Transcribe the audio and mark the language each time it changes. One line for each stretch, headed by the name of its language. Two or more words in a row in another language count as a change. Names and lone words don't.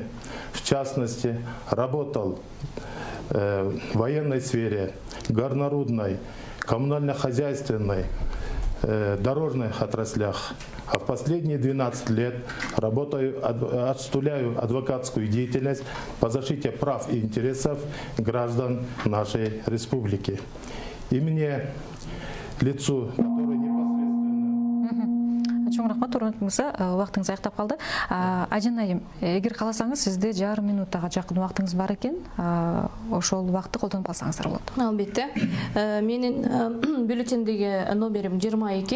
Russian: В частности, работал в военной сфере, горнорудной, коммунально-хозяйственной, дорожных отраслях. А в последние 12 лет осуществляю адвокатскую деятельность по защите прав и интересов граждан нашей республики. И мне, лицу, которое
Kyrgyz: Чоң рахмат, урматтуу мырза, убактыңыз аяктап калды. Ажан айым, эгер кааласаңыз, сизде 1,5 минуттага жакын убактыңыз бар экен. Ошол убакытты колдонуп алсаңыздар болот. Албетте. Менин бюллетендеги номерим 22.